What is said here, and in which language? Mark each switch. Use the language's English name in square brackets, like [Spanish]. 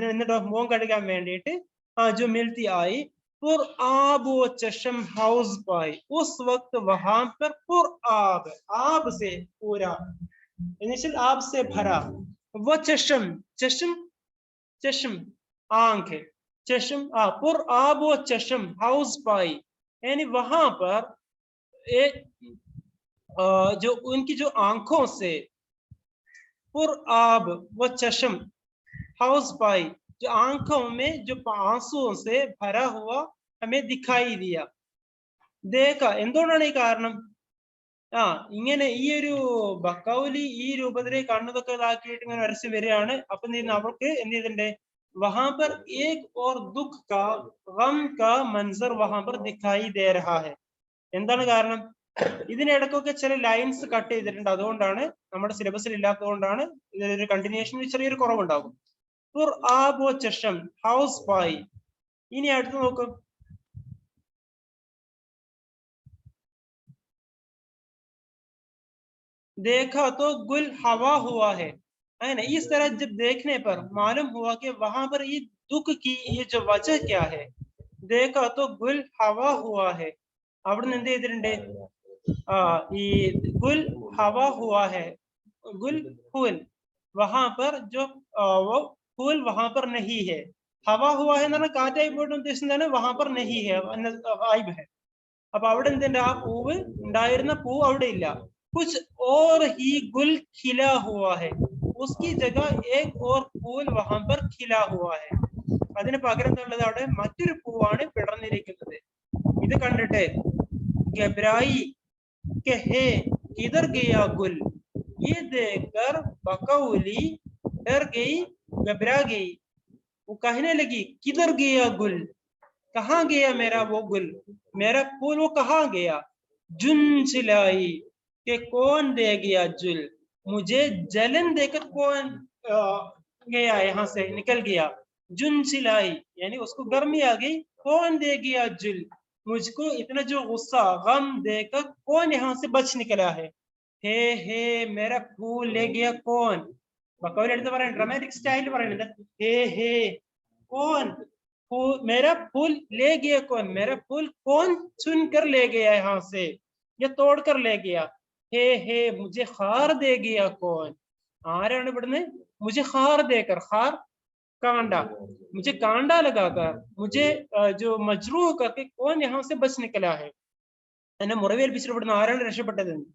[Malayalam] എന്നിട്ട് മുഖം കഴുകാൻ വേണ്ടിയിട്ട് [Hindi] जो मिलती आई, पुर आब वो चश्म हौज पाई, उस वक्त वहां पर पुर आब से पूरा, इनिशियल आब से भरा, वो चश्म आंख है, चश्म पुर आब वो चश्म हौज पाई, यानी वहां पर एक जो उनकी जो आंखों से, पुर आब वो चश्म हौज पाई, जो आंखों में जो आंसुओं से भरा हुआ हमें दिखाई दिया. [Malayalam] देखा എന്തുകൊണ്ടാണ് ഈ കാരണം? ഇങ്ങനെ ഈ ഒരു ബക്കൗലി ഈ രൂപത്തിലെ കണ്ണതൊക്കെ ഇതാക്കിയിട്ട് ഇങ്ങനെ വരച്ച് വരികയാണ്. അപ്പൊ അവർക്ക് എന്ത് ചെയ്തിട്ടുണ്ട്, [Hindi] वहां पर एक और दुख का, गम का मंजर वहां पर दिखाई दे रहा है. [Malayalam] എന്താണ് കാരണം? ഇതിനിടക്കൊക്കെ ചില ലൈൻസ് കട്ട് ചെയ്തിട്ടുണ്ട്. അതുകൊണ്ടാണ് നമ്മുടെ സിലബസിൽ ഇല്ലാത്തതുകൊണ്ടാണ് ഇതിലൊരു കണ്ടിന്യൂഷൻ ചെറിയൊരു കുറവുണ്ടാകും. [Hindi] പുർ ആബ് വ ചഷം ഹൗസ് പായി. [Malayalam] ഇനി അടുത്ത് നോക്കും, [Hindi] देखा तो गुल हवा हुआ है ना. इस तरह जब देखने पर मालूम हुआ कि वहां पर ये दुख की ये जो वजह क्या है. देखा तो गुल हवा हुआ है. [Malayalam] അവിടെ എന്ത് ചെയ്തിട്ടുണ്ട്, ഈ [Hindi] गुल हवा हुआ है, गुल फूल, वहां पर जो वो फूल वहां पर नहीं है. हवा हुआ है [Malayalam] എന്നാണ് കാറ്റായി പോയിട്ട് ഉദ്ദേശിച്ചതാണ്, [Hindi] वहां पर नहीं है वाइब है. [Malayalam] അപ്പൊ അവിടെ എന്തുണ്ട്, ആ പൂവ് ഉണ്ടായിരുന്ന പൂ അവിടെ ഇല്ല. [Hindi] कुछ और ही गुल खिला हुआ है, उसकी जगह एक और फूल वहां पर खिला हुआ है. [Malayalam] അതിന് പകരം എന്നുള്ളത് അവിടെ മറ്റൊരു പൂവാണ് പിടർന്നിരിക്കുന്നത്. ഇത് കണ്ടിട്ട് [Hindi] घबराई कि हे किधर गया गुल, ये देखकर बकौली डर गई, घबरा गई. वो कहने लगी किधर गया गुल, कहाँ गया मेरा वो गुल, मेरा फूल वो कहाँ गया. जुन चिल्लाई कि कौन दे गया जुल, मुझे जलन देकर कौन गया, यहाँ से निकल गया. जुन चिल्लाई यानी उसको गर्मी आ गई. कौन दे गया जुल, मुझको इतना जो गुस्सा गम देकर कौन यहाँ से बच निकला है. हे मेरा फूल ले गया कौन. [Malayalam] ബക്കൗലി എടുത്ത് പറയാൻ ഡ്രമാറ്റിക് സ്റ്റൈലിൽ പറയുന്നത് ഹേ [Hindi] कौन मेरा फूल ले गया कौन, मेरा फूल कौन चुन कर ले गया यहाँ से, या तोड़ कर ले गया। हे मुझे खार दे गया कौन, [Malayalam] ആരാണ് ഇവിടുന്ന് [Hindi] मुझे खार देकर, खार कांडा, मुझे कांडा लगाकर, मुझे जो मजरूह करके कौन यहाँ से बच निकला है, [Malayalam] എന്നെ മുറിവേൽപ്പിച്ചിട്ട് ഇവിടുന്ന് ആരാണ് രക്ഷപ്പെട്ടത്?